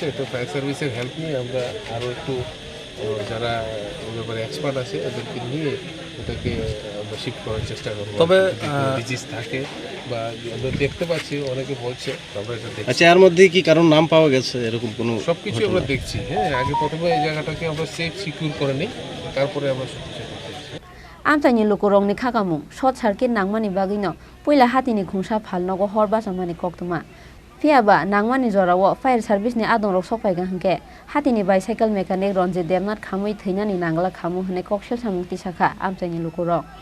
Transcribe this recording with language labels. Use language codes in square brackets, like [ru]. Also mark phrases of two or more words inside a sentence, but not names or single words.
[bn] তো ফায়ার সার্ভিসের হেল্প নিয়ে আমরা আরও একটু যারা ওই ব্যাপারে এক্সপার্ট আছে এদেরকে নিয়ে এটাকে আমরা শিফট করার চেষ্টা করবো। তবে ডিজিজ থাকে বা আমরা দেখতে পাচ্ছি অনেকে বলছে, আমরা এটা দেখছি। আচ্ছা, এর মধ্যে কি কারণ নাম পাওয়া গেছে এরকম কোনো? সব কিছু আমরা দেখছি। হ্যাঁ, আগে প্রথমে এই জায়গাটাকে আমরা [en] safe secure [bn] করে নিই, তারপরে আমরা সব কিছু দেখছি। [trp] amchaini lukurokni khakamung [en] short circuit [trp] nangmani bagino poila hatini khungsa phalnogo hor basamani koktoma phiaba nangmani jorao [en] fire service [trp] ni adongrok sokpaiga hingke hatini [en] bicycle mechanic [trp] Ronjit Debnath khamui theinani nangla khamu hne koksel samungti sakha amchaini lukurok